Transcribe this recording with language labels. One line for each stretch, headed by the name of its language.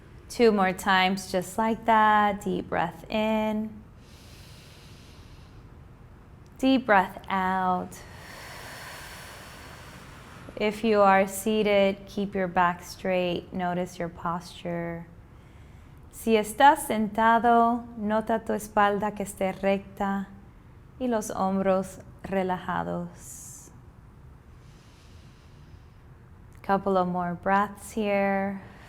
English: 2 more times, just like that. Deep breath in. Deep breath out. If you are seated, keep your back straight. Notice your posture.
Spanish: Si estás sentado, nota tu espalda que esté recta y los hombros relajados.
English: Couple of more breaths here.